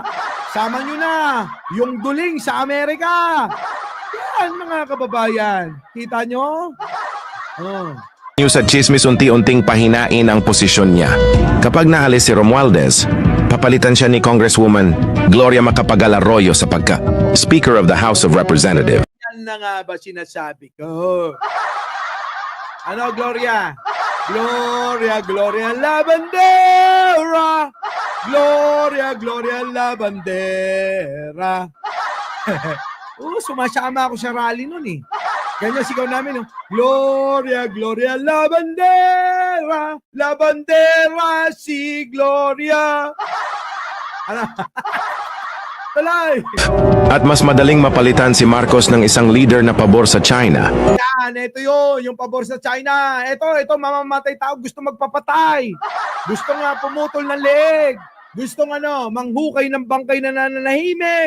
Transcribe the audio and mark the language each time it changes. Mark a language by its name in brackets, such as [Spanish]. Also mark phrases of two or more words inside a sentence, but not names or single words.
[Filipino] Sama nyo na. Yung duling sa Amerika. Yan, mga kababayan. Kita nyo? Oh. news at chismis unti-unting pahinain ang posisyon niya. Kapag naalis si Romualdez, papalitan siya ni Congresswoman Gloria Macapagal Arroyo sa pagka- [English] Speaker of the House of Representatives. [Filipino] Yan na nga ba sinasabi ko? Ano, Gloria? [Spanish] Gloria, Gloria la bandera. Gloria, Gloria la bandera. [Filipino] Sumasama ako sa rally nun eh. Ganyan sigaw namin, no? Gloria, Gloria, [Spanish] la bandera, [Filipino] si Gloria. Ano? Talay. At mas madaling mapalitan si Marcos ng isang leader na pabor sa China. Yan, ito yun, yung pabor sa China. Ito, mamamatay tao, gusto magpapatay. Gusto nga pumutol ng leeg. Gusto nga, manghukay ng bangkay na nananahimik.